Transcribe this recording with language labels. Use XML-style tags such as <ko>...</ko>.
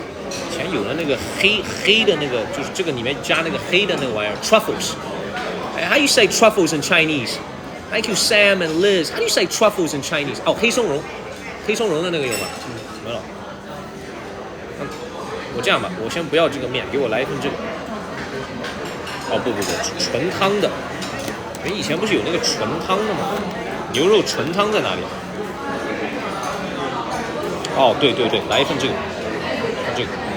<zh>以前有了那个黑的那个，就是这个里面加那个黑的那个玩意儿 truffles.</zh> <en>How do you say truffles in Chinese? Thank you, Sam and Liz. How do you say truffles in Chinese?</en> <zh>哦，黑松茸的那个有吗？没有。我这样吧，我先不要这个面，给我来一份这个。哦不，纯汤的。哎，以前不是有那个纯汤的吗？牛肉纯汤在哪里？哦，对，来一份这个，这个。</zh>